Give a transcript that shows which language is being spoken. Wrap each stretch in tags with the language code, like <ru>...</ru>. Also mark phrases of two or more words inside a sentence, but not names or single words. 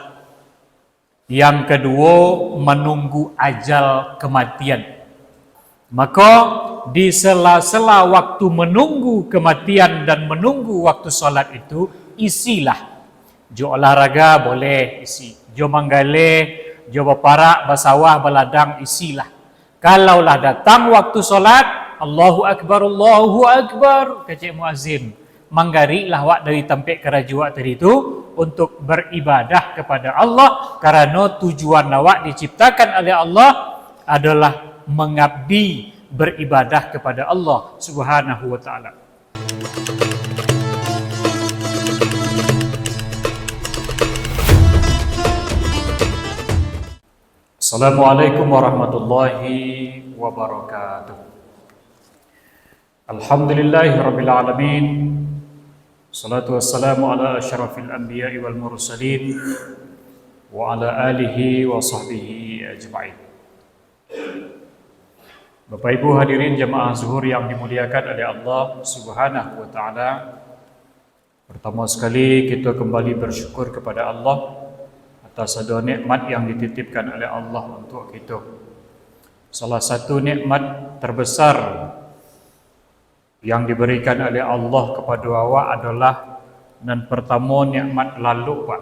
<id>Yang kedua, menunggu ajal kematian. Maka di sela-sela waktu menunggu kematian dan menunggu waktu solat itu, isilah.</id> <min>Jo olahraga boleh isi, jo manggale, jo berparak, bersawah, beladang, isilah. Kalaulah datang waktu solat,</min> <ar>الله أكبر,</ar> <min>kecik muazzin. Manggarilah wak dari tempat kerja wak tadi itu untuk beribadah kepada Allah, karena tujuan awak diciptakan oleh Allah adalah mengabdi, beribadah kepada Allah</min> <ar>سبحانه وتعالى. السلام عليكم ورحمة الله وبركاته. الحمد لله رب العالمين. الصلاة والسلام على أشرف الأنبياء والمرسلين وعلى آله وصحبه أجمعين.</ar> <id>Bapak Ibu hadirin jemaah zuhur yang dimuliakan oleh Allah</id> <ar>سبحانه وتعالى.</ar> <id>Pertama sekali kita kembali bersyukur kepada Allah atas ada nikmat yang dititipkan oleh Allah untuk kita. Salah satu nikmat terbesar yang diberikan oleh Allah kepada awak adalah dan pertama nikmat lalu Pak.</id>